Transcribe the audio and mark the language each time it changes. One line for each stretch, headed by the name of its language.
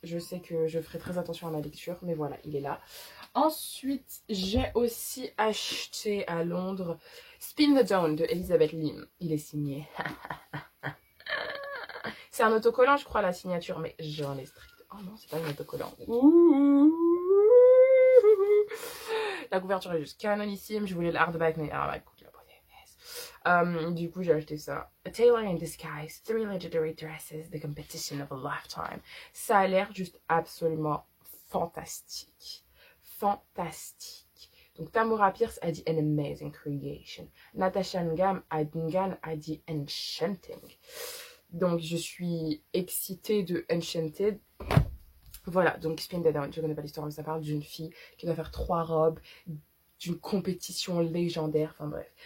French: Je sais que je ferai très attention à ma lecture. Mais voilà, il est là. Ensuite, j'ai aussi acheté à Londres Spin the Dawn de Elizabeth Lim. Il est signé. C'est un autocollant, je crois, la signature. Mais j'en ai strict. Oh non, c'est pas un autocollant. Ouh. La couverture est juste canonissime. Je voulais le hardback, mais ah, écoute, la beauté. Du coup, j'ai acheté ça.
English: A Tailor in Disguise, 3 Legendary Dresses, The Competition of a Lifetime.
French: Ça a l'air juste absolument fantastique. Fantastique. Donc, Tamora Pierce a dit
English: An Amazing Creation.
French: Natasha Ngan a dit Enchanting. Donc, je suis excitée de Enchanted. Voilà, donc Spin the Dawn, je connais pas l'histoire, mais ça parle d'une fille qui doit faire 3 robes, d'une compétition légendaire, enfin bref.